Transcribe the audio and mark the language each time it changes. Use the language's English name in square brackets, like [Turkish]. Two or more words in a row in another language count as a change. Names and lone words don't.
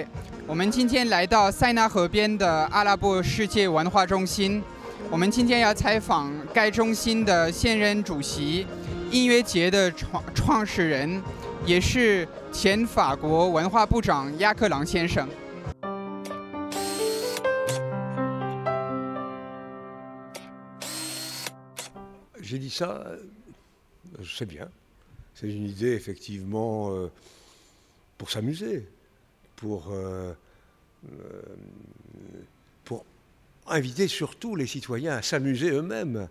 [Chinese] 我们今天来到塞纳河边的阿拉伯世界文化中心。我们今天要采访该中心的现任主席，音乐节的创始人，也是前法国文化部长亚克朗先生。 [French] J'ai dit ça, c'est bien. C'est une idée effectivement pour s'amuser, pour inviter surtout les citoyens à s'amuser eux-mêmes.